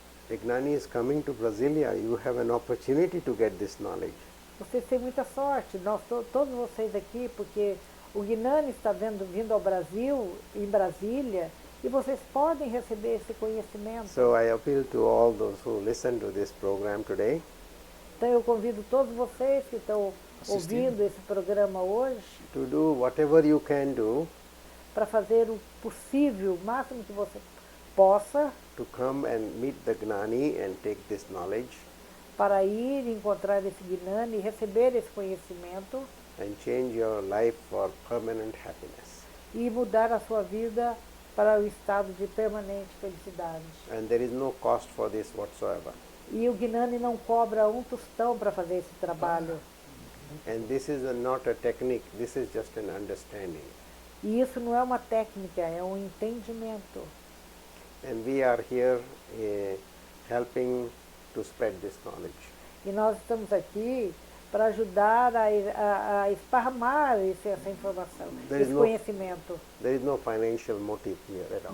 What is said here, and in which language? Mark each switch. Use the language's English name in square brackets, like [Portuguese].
[English] Egnani is coming to Brasilia. You have an opportunity to get this knowledge. [Portuguese] Vocês têm muita sorte, todos vocês aqui, porque o Gnani está vindo ao Brasil, em Brasília, e vocês podem receber esse conhecimento. [English] So I appeal to all those who listen to this program today [Portuguese] Então eu convido todos vocês que estão Assistindo. ouvindo esse programa hoje [English] to do whatever you can do [Portuguese] para fazer o possível, o máximo que você possa, [English] to come and meet the Gnani and take this knowledge [Portuguese] para ir encontrar esse Gnani e receber esse conhecimento [English] and change your life for permanent happiness. [Portuguese] e mudar a sua vida para o estado de permanente felicidade. [English] And there is no cost for this whatsoever. [Portuguese] E o Gnani não cobra um tostão para fazer esse trabalho. [English] And this is not a technique, this is just an understanding. [Portuguese] E isso não é uma técnica, é um entendimento. [English] And we are here helping to spread this knowledge. [Portuguese] E nós estamos aqui para ajudar a esparramar essa informação, [English] There is [Portuguese] esse [English] no- [Portuguese] conhecimento. [English] There is no financial motive here at all.